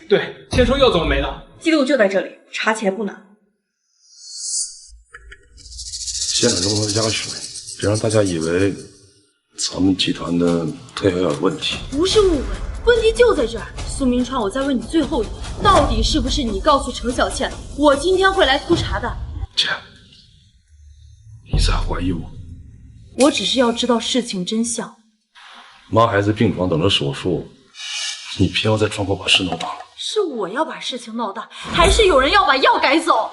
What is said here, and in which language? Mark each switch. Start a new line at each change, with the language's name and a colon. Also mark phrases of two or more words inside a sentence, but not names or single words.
Chinese: 對，先說藥怎麼沒的。記錄就在這裡，查起來不難。現場中的壓水，別讓大家以為咱們集團的特效藥有問題。不是誤會，問題就在這兒。蘇明川，我再問你最後一遍，到底是不是你告訴程小倩，我今天會來督查的？姐，你在懷疑我？我只是要知道事情真相。媽還在病房等着手術，你偏要在窗口把事鬧大了。是我要把事情鬧大，還是有人要把藥改走？